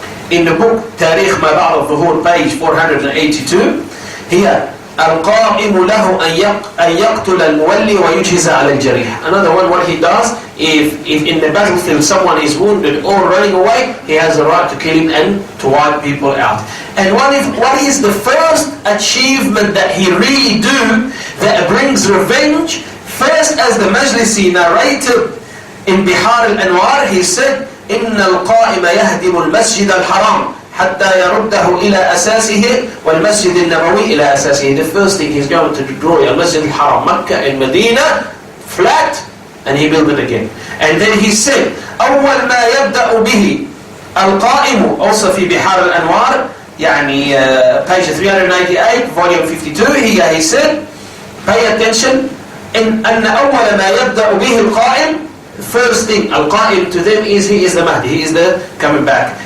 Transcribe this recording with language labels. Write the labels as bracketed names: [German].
[Arabic] in the book تاريخ ما بعد الظهور, page 482, here القائم له أن يقتل المولي ويجهز على الجريح. [English] Another one, what he does, if in the battlefield someone is wounded or running away, he has the right to kill him and to wipe people out. And what is the first achievement that he really do that brings revenge? [Arabic] First, as the Majlisi narrated in Bihar al-Anwar, he said إن القائم يهدم المسجد الحرام حتى يرده إلى أساسه والمسجد النبوي إلى أساسه. [English] The first thing he's going to destroy المسجد الحرام, Mecca and Medina, flat, and he built it again. And then he said أول ما يبدأ به القائم, also في بحار الأنوار, يعني page 398, volume 52, here he said, pay attention, أن أول ما يبدأ به القائم, first thing القائم to them is he is the Mahdi, he is the coming back.